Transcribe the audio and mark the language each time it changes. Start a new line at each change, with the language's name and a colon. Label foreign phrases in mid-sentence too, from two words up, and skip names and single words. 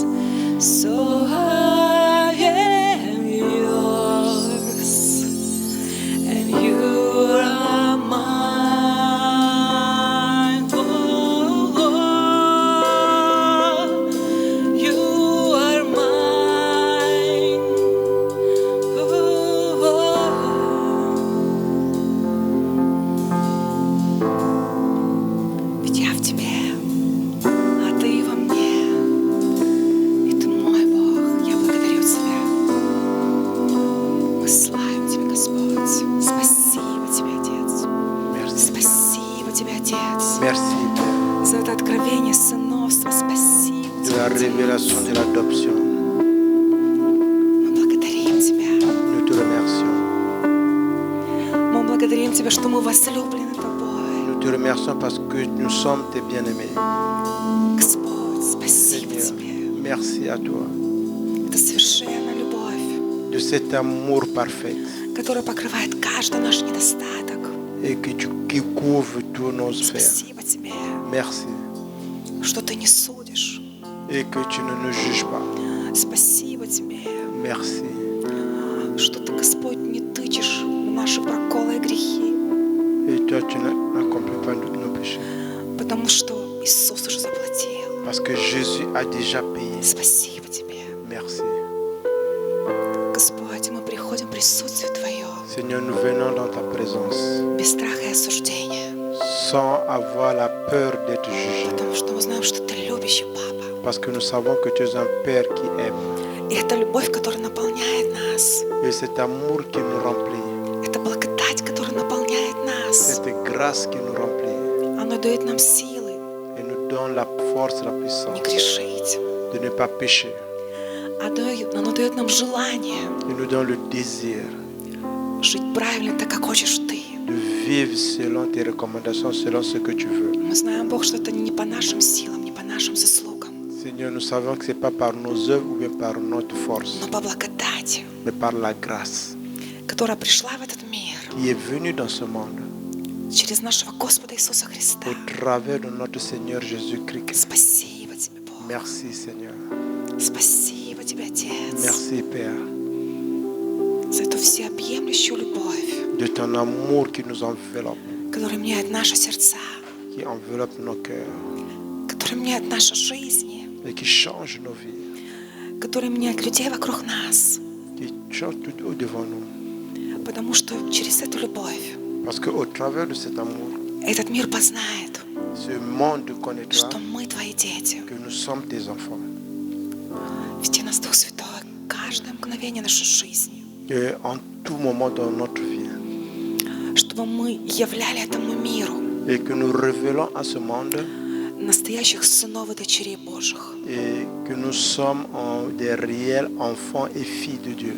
English: So I am yours, and you are mine. Oh, you are mine.
Russian: Ведь я в тебе, а ты во мне, и ты мой Бог. Я благодарю тебя. Мы славим тебя, Господь. Спасибо тебе, Отец. Спасибо тебе, Отец,
French: Merci
Russian: за это откровение сыновства. Спасибо
French: de
Russian: тебе,
French: la
Russian: Отец.
French: révélation de l'adoption.
Russian: Мы благодарим тебя.
French: Nous te remercions.
Russian: Мы благодарим тебя Тебя, что мы возлюблены Тобой.
French: Nous te remercions parce que nous sommes tes bien-aimés.
Russian: Господь, спасибо
French: Seigneur,
Russian: Тебе.
French: merci à toi
Russian: Это совершенная любовь,
French: de cet amour parfait
Russian: которая покрывает каждый наш недостаток.
French: et qui couvre tous nos sphères.
Russian: Спасибо Тебе,
French: Merci
Russian: что Ты не судишь.
French: et que tu ne nous juges pas.
Russian: Спасибо Тебе,
French: Merci
Russian: что Ты, Господь, не тычешь на наши проколы и грехи,
French: et toi tu n'accomplis pas nos péchés
Russian: потому что Иисус уже заплатил.
French: parce que Jésus a déjà payé.
Russian: Спасибо Тебе.
French: Merci
Russian: Господь, мы приходим в присутствие Твое
French: Seigneur, nous venons dans ta présence
Russian: без страха и осуждения,
French: sans avoir la peur d'être jugé
Russian: потому что мы знаем, что Ты любящий Папа.
French: parce que nous savons que tu es un Père qui aime
Russian: И это любовь, которая наполняет нас.
French: et cet amour qui nous remplit,
Russian: Это благодать, которая наполняет нас.
French: cette grâce qui nous remplit
Russian: Она дает нам силы
French: et nous donne la force, la
Russian: не
French: puissance
Russian: грешить.
French: de ne pas pécher.
Russian: Она дает нам желание
French: Il nous donne le désir
Russian: жить правильно, так как хочешь Ты.
French: de vivre selon tes recommandations, selon ce que tu veux.
Russian: Мы знаем, Бог, что это не по нашим силам, не по нашим заслугам,
French: Seigneur, nous savons que ce n'est pas par nos œuvres ou bien par notre force,
Russian: но по благодати,
French: mais par la grâce
Russian: которая пришла в этот мир
French: qui est venue dans ce monde
Russian: через нашего Господа Иисуса Христа.
French: au travers de notre Seigneur Jésus-Christ.
Russian: Спасибо Тебе, Бог.
French: Merci Seigneur.
Russian: Спасибо Тебе, Отец,
French: Merci Père
Russian: за эту всеобъемлющую любовь,
French: de ton amour qui nous enveloppe,
Russian: которая меняет наши сердца,
French: qui enveloppe nos cœurs
Russian: которая меняет наши жизни,
French: et qui change nos vies,
Russian: которая меняет людей вокруг нас.
French: qui change tout au devant nous.
Russian: Потому что через эту любовь
French: Parce qu'au travers de cet amour,
Russian: этот мир познает,
French: ce monde connaîtra
Russian: что мы Твои дети.
French: que nous sommes tes enfants.
Russian: Веди нас, Дух Святой, каждое мгновение нашей жизни,
French: Et en tout moment dans notre vie,
Russian: чтобы мы являли этому миру
French: et que nous révélons à ce monde
Russian: настоящих сынов и дочерей Божьих.
French: et que nous sommes des réels enfants et filles de Dieu.